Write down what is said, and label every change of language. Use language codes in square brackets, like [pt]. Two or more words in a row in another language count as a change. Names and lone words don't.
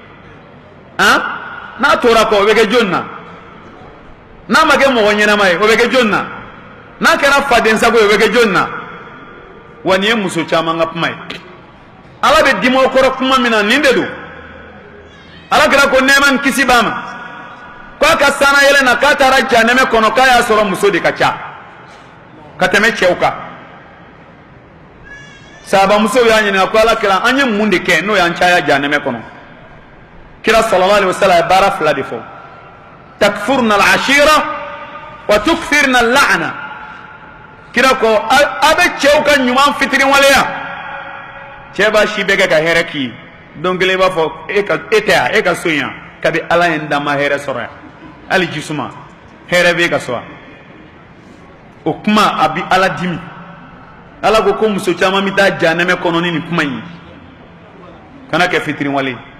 [bm] n'a tora kɔ o bɛ kɛ jɔnni na n'a ma kɛ mɔgɔ ɲɛnama ye o bɛ kɛ jɔnni na n'a kɛra faden sago ye o bɛ kɛ jɔnni na wa nin ye muso caman ka kuma ye ala bɛ dimaw kɔrɔ kuma min na nin de don ala kɛra ko nɛɛma ni kisi b'a ma k'a ka sanna yɛlɛ na k'a taara janɛmɛ kɔnɔ k'a y'a sɔrɔ muso de ka ca ka tɛmɛ cɛw kan sahabamusow y'a ɲininka ko ala kɛra an ye mun de kɛ n'o y'an caya janɛmɛ kɔnɔ kira [ar] صلى الله عليه وسلم [bm] ye baara fila de fɔ [ar] تكفرن العشير وتكفرن اللعن [bm] kira ko a bɛ cɛw ka ɲuman fitiri waleya cɛ b'a si bɛɛ kɛ ka hɛrɛ k'i ye don kelen i b'a fɔ e tɛ yan e ka so in yan kabi ala ye n dan ma hɛrɛ sɔrɔ yan hali jisuma hɛrɛ b'e ka so yan o kuma a bi ala dimi ala ko muso caman bɛ taa janɛmɛ kɔnɔ ni nin kuma in ye kana kɛ fitiri wale